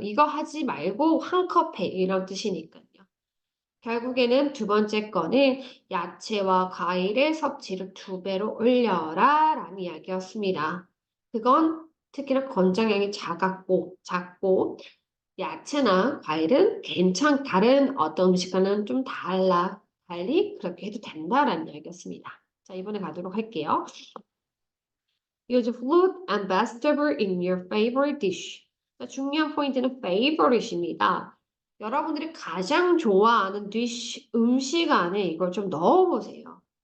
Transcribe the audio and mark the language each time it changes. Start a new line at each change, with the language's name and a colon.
Korean: 이거 하지 말고 한 컵 해. 이런 뜻이니까요. 결국에는 두 번째 거는 야채와 과일의 섭취를 두 배로 올려라 라는 이야기였습니다. 그건 특히나 권장량이 작고 야채나 과일은 다른 어떤 음식과는 좀 달리 그렇게 해도 된다라는 이야기였습니다. 자, 이번에 가도록 할게요.
English: Use fruit and vegetable in your favorite dish.
Korean: 자, 중요한 포인트는 favorite입니다. 여러분들이 가장 좋아하는 dish, 음식 안에 이걸 좀 넣어보세요.